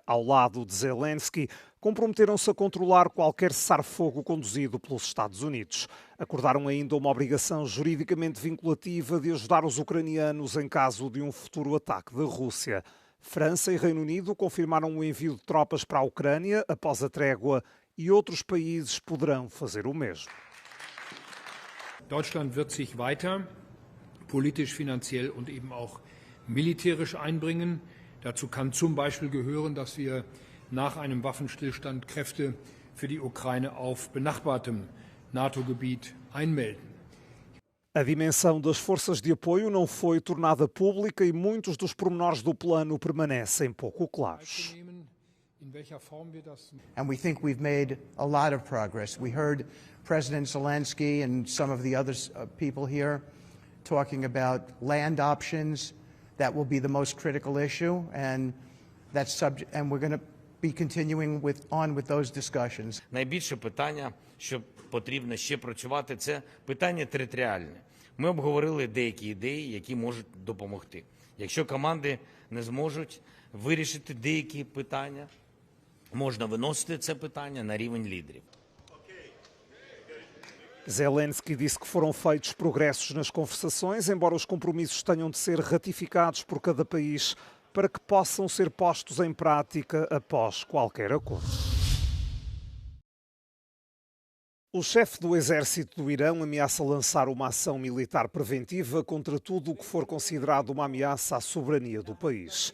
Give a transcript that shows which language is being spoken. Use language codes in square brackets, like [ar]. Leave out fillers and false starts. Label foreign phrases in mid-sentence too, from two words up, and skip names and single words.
[pt] Ao lado de Zelensky, comprometeram-se a controlar qualquer cessar-fogo conduzido pelos Estados Unidos. Acordaram ainda uma obrigação juridicamente vinculativa de ajudar os ucranianos em caso de um futuro ataque da Rússia. França e Reino Unido confirmaram o envio de tropas para a Ucrânia após a trégua e outros países poderão fazer o mesmo. [de] Deutschland wird sich weiter politisch, finanziell und eben auch militärisch einbringen. Dazu kann zum Beispiel gehören, dass wir nach einem Waffenstillstand Kräfte für die Ukraine auf benachbartem NATO-Gebiet einmelden. [pt] A dimensão das forças de apoio não foi tornada pública e muitos dos pormenores do plano permanecem pouco claros. [en] And we think we've made a lot of progress. We heard President Zelensky and some of the other people here talking about land options. That will be the most critical issue, and that's subject. And we're going to be continuing on with those discussions. [uk] Найбільше питання, що потрібно ще працювати, це питання територіальне. Ми обговорили деякі ідеї, які можуть допомогти. Якщо команди не зможуть вирішити деякі питання, можна виносити це питання на рівень лідерів. [pt] Zelensky disse que foram feitos progressos nas conversações, embora os compromissos tenham de ser ratificados por cada país para que possam ser postos em prática após qualquer acordo. O chefe do exército do Irão ameaça lançar uma ação militar preventiva contra tudo o que for considerado uma ameaça à soberania do país.